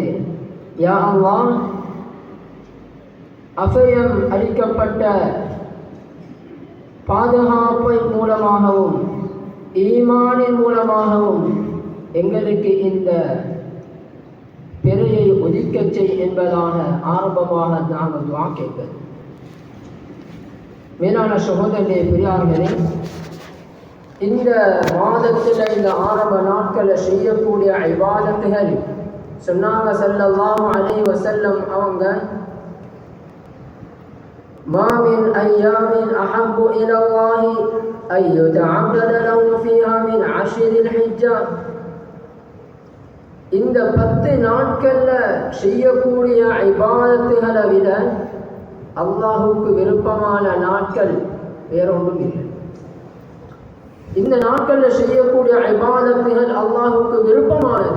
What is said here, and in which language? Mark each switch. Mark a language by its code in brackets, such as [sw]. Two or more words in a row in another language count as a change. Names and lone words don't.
[ta] யா அல்லாஹ், அபயம் அளிக்கப்பட்ட பாதுகாப்பின் மூலமாகவும் ஈமானின் மூலமாகவும் எங்களுக்கு இந்த பிறையை ஒதுக்கச் செய் என்பதாக ஆரம்பமாக நாங்கள் துஆ கேட்பது. மேலான சகோதரர்களே, பெரியார்களே, இந்த மாதத்தில் இந்த ஆரம்ப நாட்களில் செய்யக்கூடிய இபாதத்துகள் சொன்னாங்க [ar] صلى الله عليه وسلم [ta] அவங்க, [ar] ما من أيام أحب إلى الله أن يتعبد له فيها من 10 الحجة. [ta] இந்த 10 நாட்கள்ல செய்யக்கூடிய இபாதத்துகளை விட அல்லாஹுக்கு விருப்பமான நாட்கள் வேறொன்றும் இல்லை. இந்த நாட்கள்ல செய்யக்கூடிய இபாதத்துகள் அல்லாஹுக்கு விருப்பமானது.